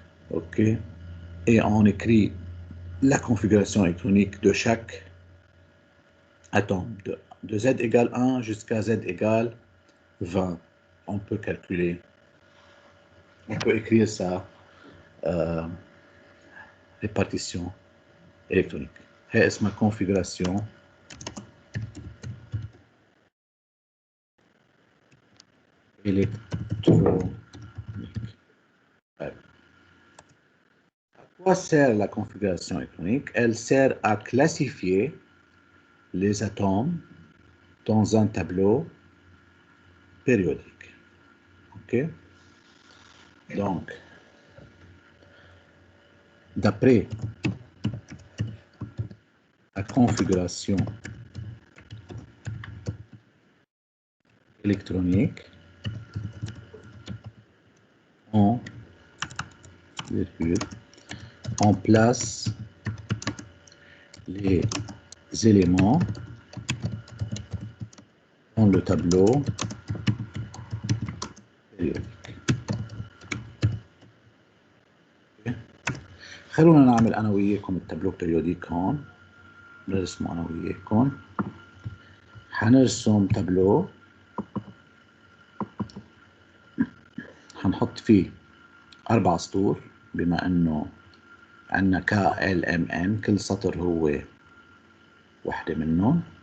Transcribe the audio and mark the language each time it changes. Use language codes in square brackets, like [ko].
[fr] Ok. Et on écrit la configuration électronique de chaque atome. De Z égale 1 jusqu'à Z égale 20. On peut calculer. On peut écrire ça. Répartition électronique. [ar] هي اسمها configuration électronique. [fr] À quoi sert la configuration électronique? Elle sert à classifier les atomes dans un tableau périodique. Ok? Donc, d'après la configuration électronique, on place les éléments dans le tableau périodique. [ar] خلونا نعمل أنا وياكم التابلو بيريوديك هون. نرسمه أنا وياكم. حنرسم تابلو حنحط فيه 4 سطور بما إنه عندنا K L M N كل سطر هو واحدة منهم.